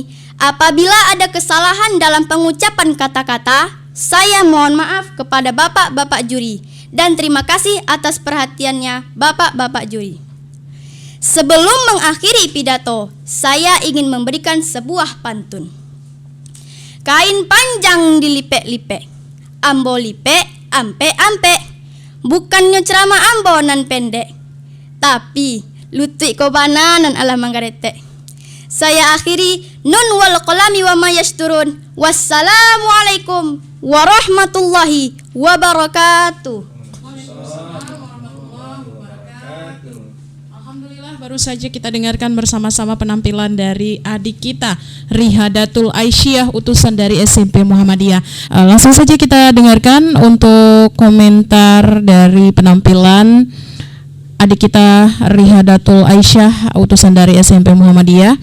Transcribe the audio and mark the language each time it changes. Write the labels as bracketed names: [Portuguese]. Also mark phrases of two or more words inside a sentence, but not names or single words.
[Indonesian] Apabila ada kesalahan dalam pengucapan kata-kata, saya mohon maaf kepada bapak-bapak juri, dan terima kasih atas perhatiannya bapak-bapak juri. Sebelum mengakhiri pidato, saya ingin memberikan sebuah pantun. [Minangkabau] Kain panjang dilipek-lipek, ambo lipek, ampe-ampe. Bukannya ceramah ambo nan pendek, tapi lutut kobana nan ala manggaretek. [Indonesian] Saya akhiri, [Arabic] ن والقلم وما يسطرون. والسلام عليكم ورحمة الله وبركاته. [Indonesian] Baru saja kita dengarkan bersama-sama penampilan dari adik kita Rihadatul Aisyah, utusan dari SMP Muhammadiyah. Langsung saja kita dengarkan untuk komentar dari penampilan adik kita Rihadatul Aisyah, utusan dari SMP Muhammadiyah.